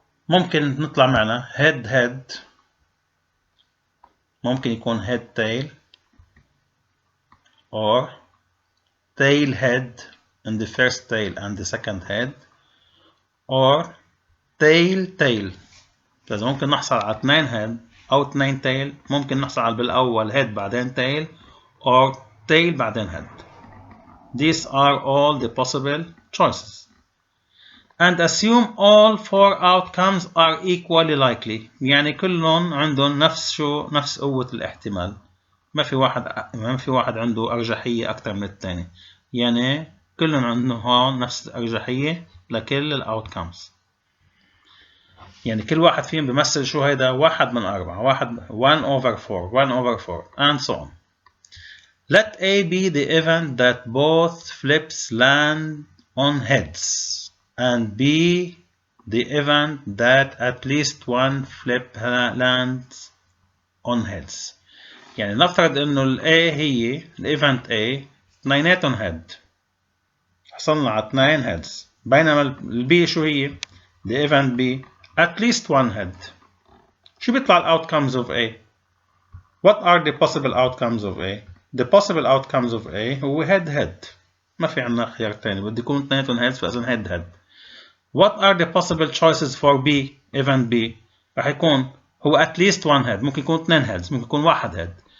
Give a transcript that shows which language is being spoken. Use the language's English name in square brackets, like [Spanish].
[Arabic] ممكن نطلع معنا [English] head head، [Arabic] ممكن يكون [English] head tail or tail head in the first tail and the second head or tail tail. [Arabic] فإذا ممكن نحصل على 2 head أو 2 tail، ممكن نحصل على بالأول head بعدين tail [English] or [Arabic] tail بعدين head. [English] These are all the possible choices. And assume all 4 outcomes are equally likely. [Arabic] يعني كلهم عندهم نفس قوة الاحتمال. ما في واحد عنده أرجحية أكثر من الثاني. يعني كلهم عندهم هون نفس الأرجحية لكل الأوتكمز. يعني كل واحد فيهم بيمثل شو هيدا؟ 1 من 4، [English] 1 over 4، 1 over 4 and so on. Let A be the event that both flips land on heads and B the event that at least one flip lands on heads. [Arabic] يعني نفترض انه ال A هي الايفنت A اثنيناتهم head، حصلنا على 2 heads، بينما ال B شو هي؟ [English] the event B at least one head. [Arabic] شو بيطلع ال [English] outcomes of A؟ What are the possible outcomes of A? The possible outcomes of A [Arabic] هو head head، ما في عنا خيار تاني، بده يكون اثنيناتهم heads فإذن head head. [English] What are the possible choices for B? Event B [Arabic] راح يكون هو [English] at least one head، [Arabic] ممكن يكون [English] 2 heads، ممكن يكون 1 head.